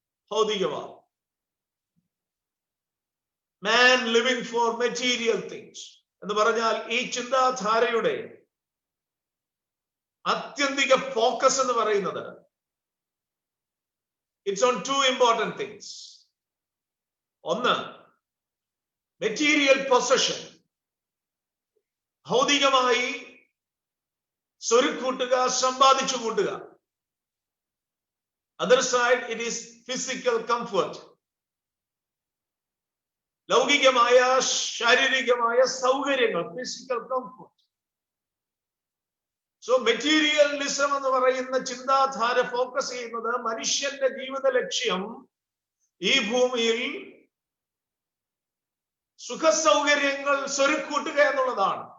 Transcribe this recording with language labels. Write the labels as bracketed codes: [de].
[ml] ഭൗതികവാദം, [en] man living for material things [ml] എന്ന് പറഞ്ഞാൽ ഈ ചിന്താധാരയുടെ ആത്യന്തിക ഫോക്കസ് എന്ന് പറയുന്നത് [en] It's on two important things. [ml] ഒന്ന്, മെറ്റീരിയൽ പൊസഷൻ, ഭൗതികമായി സ്വരുക്കൂട്ടുക, സമ്പാദിച്ചു കൂട്ടുക. [en] Other side, it is physical comfort. [ml] ലൗകികമായ ശാരീരികമായ സൗകര്യങ്ങൾ, ഫിസിക്കൽ കംഫർട്ട്. സോ മെറ്റീരിയലിസം എന്ന് പറയുന്ന ചിന്താധാര ഫോക്കസ് ചെയ്യുന്നത് മനുഷ്യന്റെ ജീവിത ലക്ഷ്യം ഈ ഭൂമിയിൽ സുഖസൗകര്യങ്ങൾ സ്വരുക്കൂട്ടുക എന്നുള്ളതാണ്.